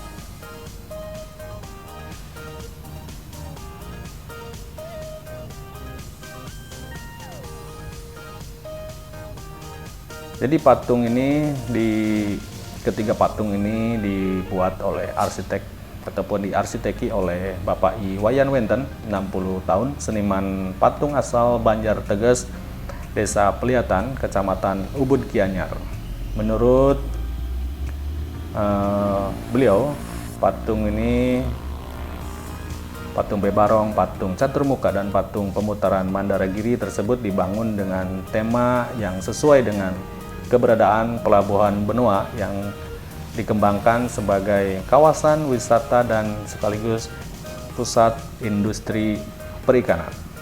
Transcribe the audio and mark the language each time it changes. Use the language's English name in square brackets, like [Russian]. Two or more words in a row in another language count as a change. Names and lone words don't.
[Indonesian] Jadi patung ini, ketiga patung ini dibuat oleh arsitek ataupun diarsiteki oleh Bapak I. Wayan Wenten, 60 tahun, seniman patung asal Banjar Teges, Desa Peliatan, Kecamatan Ubud Gianyar. Menurut beliau, patung ini, patung Bebarong, patung catur muka, dan patung pemutaran Mandaragiri tersebut dibangun dengan tema yang sesuai dengan keberadaan Pelabuhan Benoa yang dikembangkan sebagai kawasan wisata dan sekaligus pusat industri perikanan.